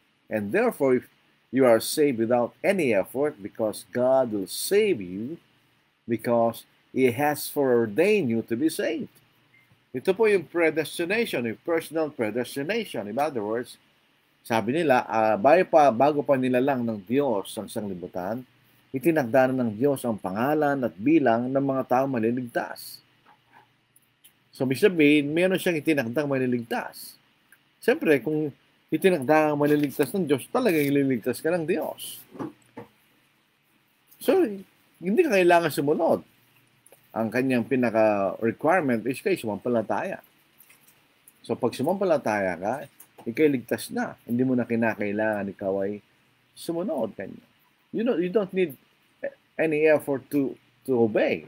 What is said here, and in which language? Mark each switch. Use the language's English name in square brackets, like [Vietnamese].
[English] And therefore, if you are saved without any effort, because God will save you, because He has foreordained you to be saved. [Filipino] Ito po yung predestination, yung personal predestination. [English] In other words, [Filipino] sabi nila, bago pa nila lang ng Diyos ang sanglibutan, itinagda na ng Diyos ang pangalan at bilang ng mga taong maliligtas. So, may sabihin, meron siyang itinagdang maliligtas. Siyempre, kung itinagda ang maliligtas ng Diyos, talagang ililigtas ka ng Diyos. So, hindi ka kailangan sumunod. Ang kanyang pinaka-requirement is kayo sumampalataya. So, pag sumampalataya ka, ikay ligtas na. Hindi mo na kinakailangan ikaw ay sumunod kanya. [English] You don't need any effort to obey.